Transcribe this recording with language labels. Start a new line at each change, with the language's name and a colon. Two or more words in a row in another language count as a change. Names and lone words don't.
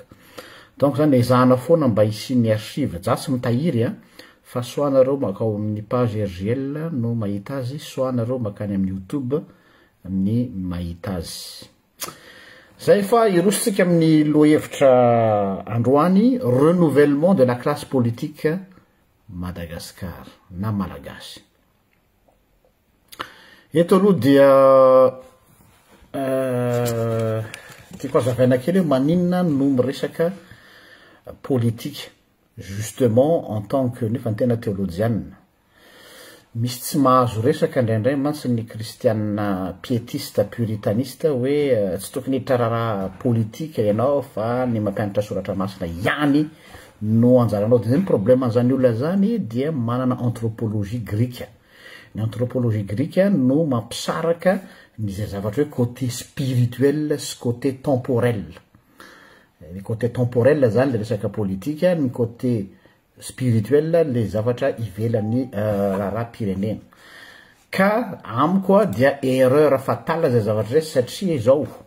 Malagasy: Donc zany ezahana foana mba hisian'ny archive jasy mitahiry fa soit nareo makao amin'ny page RGL no mahita azy, soit nareo makany amin'ny YouTube ny mahita azy. Zay fa irositsika amin'ny lohevitra androany,
French: renouvellement de la classe politique Madagascar na malagasy.
Malagasy: Eto aloha dia tiako hazavaina kely hoe maninona no miresaka
French: politique justement en tant que
Malagasy: nefa tena théologienne. Misy tsy mahazo resaka indraindray mantsy ny kristiana
French: pietiste puritaniste
Malagasy: hoe tsy tokony hitrararaha politique ianao fa ny mampianatra soratra masina ihany no anjaranao. Dia zay ny problème an'izany olona zany dia manana
French: anthropologie grecque.
Malagasy: Ny
French: anthropologie grecque
Malagasy: no mampisaraka ny zay zavatra hoe
French: côté spirituel
Malagasy: sy
French: côté temporel.
Malagasy: Ny
French: côté temporel
Malagasy: zany le resaka politique, ny
French: côté spirituel
Malagasy: le zavatra ivelan'ny raharaham-pirenena. Ka amiko dia
French: erreur fatale
Malagasy: zay zavatra zay satria izao